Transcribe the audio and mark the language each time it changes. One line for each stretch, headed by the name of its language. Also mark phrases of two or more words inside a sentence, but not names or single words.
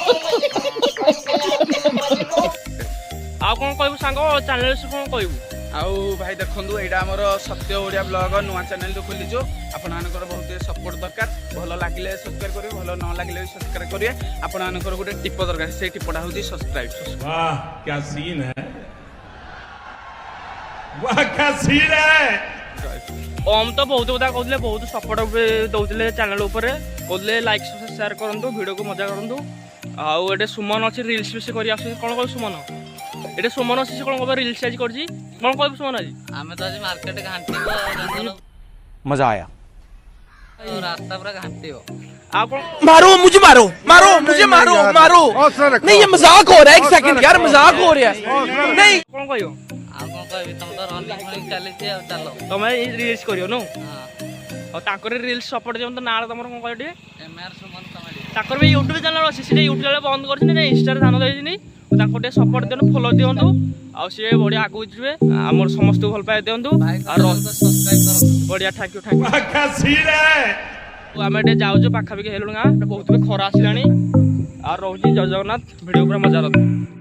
Odia: ଆଉ କ'ଣ କହିବୁ ସାଙ୍ଗ ଚ୍ୟାନେଲ ବିଷୟରେ କ'ଣ କହିବୁ? ଆଉ ଭାଇ ଦେଖନ୍ତୁ ଏଇଟା ଆମର ସତ୍ୟ ଓଡ଼ିଆ ବ୍ଲଗ ନୂଆ ଚ୍ୟାନେଲ ଖୋଲିଛୁ। ଆପଣମାନଙ୍କର ବହୁତ ସପୋର୍ଟ ଦରକାର। ଭଲ ଲାଗିଲେ ସବସ୍କ୍ରାଇବ୍ କରିବେ, ଭଲ ନ ଲାଗିଲେ ବି ସବସ୍କ୍ରାଇବ୍ କରିବେ। ଆପଣମାନଙ୍କର ଗୋଟେ ଟିପ ଦରକାର, ସେଇ ଟିପଟା ହେଉଛି ସବସ୍କ୍ରାଇବ୍।
Hindi: वाह क्या सीन है, वाह क्या सीन है।
Odia: ଓମ୍ ତ ବହୁତ କଥା କହୁଥିଲେ, ବହୁତ ସପୋର୍ଟ ଦଉଥିଲେ ଚ୍ୟାନେଲ ଉପରେ, କହୁଥିଲେ ଲାଇକ୍ ସେୟାର କରନ୍ତୁ, ଭିଡ଼ିଓକୁ ମଜା କରନ୍ତୁ। ଆଉ ଏଠି ସୁମନ ଅଛି ରିଲ୍ସ ବେଶୀ କରି ଆସୁଛି। କ'ଣ କହିବୁ ସୁମନ? ଏଠି ସୁମନ ଅଛି, ସେ କ'ଣ କହିବ ରିଲ୍ସ ଆଜି କରିଛି। କ'ଣ କହିବୁ ସୁମନ ଆଜି? ଆମେ ତ ଆଜି ମାର୍କେଟ ଘାଣ୍ଟିବ
Hindi: मजा आया।
Odia: ରାସ୍ତା ପୁରା ଘାଣ୍ଟିବ। ଆଉ କ'ଣ
Hindi: मारो मुझे, मारो मारो मुझे, मारो मारो। नहीं ये मजाक हो रहा है, एक सेकंड यार मजाक हो रहा है। नहीं
Odia: କ'ଣ କହିବ? ଆଉ କଣ କହିବି, ତମ ତ
English: running funning
Odia: ଚାଲିଛି ଆଉ ଚାଲ। ତମେ ରିଲ୍ସ କରିବ ନୁ? ହଁ ଆଉ ତାଙ୍କର ରିଲ୍ସ ସପୋର୍ଟ ଦିଅନ୍ତୁ। ନାଁ ତମର କ'ଣ କହିବ ଟିକେ? MR ସୁମନ କମେଡି। ତାଙ୍କର ବି ୟୁଟ୍ୟୁବ ଚ୍ୟାନେଲ ଅଛି, ସେଟା ୟୁଟ୍ୟୁବ ଚ୍ୟାନେଲ ବନ୍ଦ କରିଛନ୍ତି ନା ଇନଷ୍ଟାରେ ଧ୍ୟାନ ଦେଇଛନ୍ତି। ତାଙ୍କୁ ଟିକେ ସପୋର୍ଟ ଦିଅନ୍ତୁ, ଫଲୋ ଦିଅନ୍ତୁ। ଆଉ ସିଏ ବଢ଼ିଆ ଆଗକୁ ଯିବେ। ଆମର ସମସ୍ତଙ୍କୁ ଭଲ ପାଇ ଦିଅନ୍ତୁ। ଆଉ ସବସ୍କ୍ରାଇବ୍ କରନ୍ତୁ।
English: ବଢ଼ିଆ thank you thank you.
Hindi: वाह क्या सीन है।
Odia: ଆମେ ଟିକେ ଯାଉଛୁ ପାଖାପାଖି ହେଲୁଣି ଗାଁ। ବହୁତ ବି ଖରା ଆସିଲାଣି। ଆଉ ରହୁଛି ଜୟ ଜଗନ୍ନାଥ। ଭିଡ଼ିଓ ପୁରା ମଜା ରଖ।